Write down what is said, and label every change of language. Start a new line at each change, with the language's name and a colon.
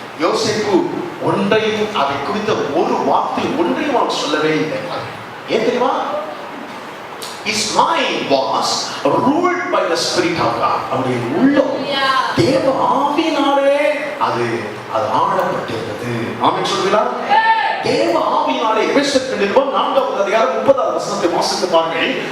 Tamil: யோசேப்பு ஒன்றையும் அதை குறித்த ஒரு வார்த்தை ஒன்றையும் அவன் சொல்லவே இல்லை. ஏன் தெரியுமா?
English: His mind was ruled by the Spirit of God.
Tamil: அவருடைய உள்ளம் தேவ ஆவியினாலே அது ஆளப்பட்டிருந்தது. ஆமென் சொல்லுங்களா? தேவ ஆவியினாலே. எபேசியர் நிருபம் 4வது அதிகாரம் 30வது வசனத்தை வாசித்து பாருங்கள்.